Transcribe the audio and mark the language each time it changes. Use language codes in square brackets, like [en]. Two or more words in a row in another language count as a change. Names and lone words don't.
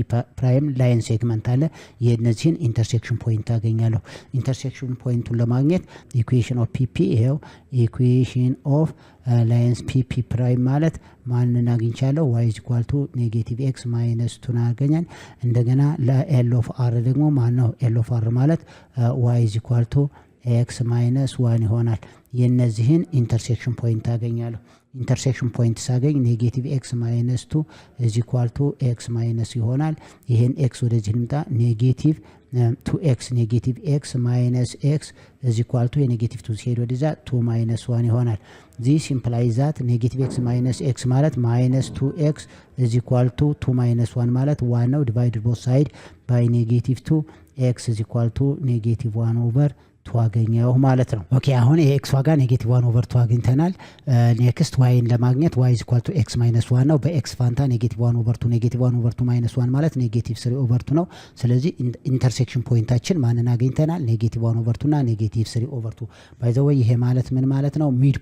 [en] prime line segment [am] አለ የነዚህን [en] intersection point [am] አገኛለሁ። [en] intersection point [am] ለማግኘት [en] equation of PP [am] ይሄው [en] equation of lines PP prime [am] ማለት ማንን አግኝቻለሁ y = -x - 2 አገኛል። እንደገና ለኤል ኦፍ አር ደግሞ ማን ነው [en] L of R [am] ማለት y = x - 1 ይሆናል። የነዚህን [en] intersection point [am] አገኛለሁ። [en] intersection point [am] ሳገኝ -x - 2 = x ማይነስ ይሆናል። ይሄን x ወደዚህ ልምጣ -2x -x [en] minus x is equal to [am] የኔጌቲቭ 2 ሲሄድ ወደዛ 2 - 1 ይሆናል። [en] this implies that -x minus x [am] ማለት -2x [en] is equal to [am] 2 - 1 ማለት 1 ነው [en] divided both side by -2 x is equal to -1 over 2 [am] አገኘው ማለት ነው። ኦኬ አሁን የኤክስ ዋጋ -1 ኦቨር 2 አግኝተናል። ኔክስት ዋይን ለማግኘት y = x - 1 ነው። በኤክስ ፋንታ -1 ኦቨር 2 -1 ኦቨር 2 -1 ማለት -3 ኦቨር 2 ነው። ስለዚህ [en] intersection point [am] ማንን አግኝተናል -1 ኦቨር 2 እና -3 ኦቨር 2 [en] by the way [am] ይሄ ማለት ምን ማለት ነው ሚድ